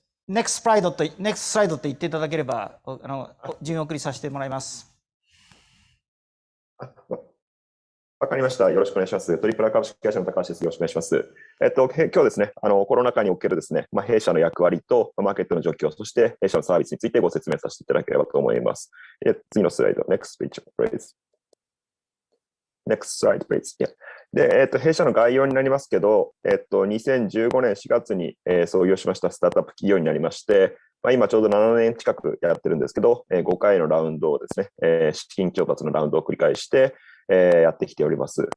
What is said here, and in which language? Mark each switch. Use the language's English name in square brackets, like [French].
[English] next slide [Japanese] って言っていただければ、順送りさせてもらいます。わかりました。よろしくお願いします。トリプラ株式会社の高橋です。よろしくお願いします。今日ですね、コロナ禍におけるですね、弊社の役割とマーケットの状況、そして弊社のサービスについてご説明させていただければと思います。次のスライド、 [English] next page, please. Next slide, please. [Japanese] で、弊社の概要になりますけど、2015年4月に創業しましたスタートアップ企業になりまして、今ちょうど7年近くやってるんですけど、5回のラウンドをですね、資金調達のラウンドを繰り返して、やってきております。